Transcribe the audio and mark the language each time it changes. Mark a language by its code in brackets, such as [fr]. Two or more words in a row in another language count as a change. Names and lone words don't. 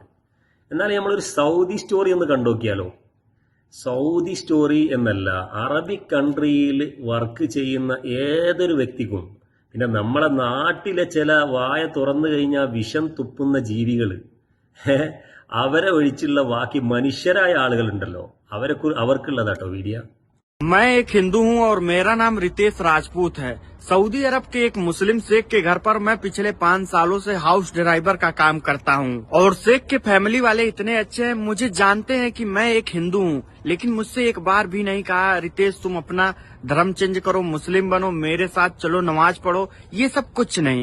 [ml] എന്നാൽ നമ്മളൊരു സൗദി സ്റ്റോറി ഒന്ന് കണ്ടുനോക്കിയാലോ? സൗദി സ്റ്റോറി എന്നല്ല, അറബിക് കൺട്രിയിൽ വർക്ക് ചെയ്യുന്ന ഏതൊരു വ്യക്തിക്കും, പിന്നെ നമ്മളെ നാട്ടിലെ ചില വായ തുറന്നു കഴിഞ്ഞാൽ വിഷം തുപ്പുന്ന ജീവികൾ, അവരെ ഒഴിച്ചുള്ള ബാക്കി മനുഷ്യരായ ആളുകളുണ്ടല്ലോ, അവർക്കുള്ളതാട്ടോ വീഡിയോ. [hi] मैं एक हिंदू हूँ और मेरा नाम रितेश राजपूत है। सऊदी अरब के एक मुस्लिम शेख के घर पर मैं पिछले 5 सालों से [en] house driver [hi] का काम करता हूँ और शेख के फैमिली वाले इतने अच्छे हैं, मुझे जानते हैं कि मैं एक हिंदू हूँ, लेकिन मुझसे एक बार भी नहीं कहा रितेश तुम अपना धर्म चेंज करो, मुस्लिम बनो, मेरे साथ चलो, नमाज पढ़ो, ये सब कुछ नहीं।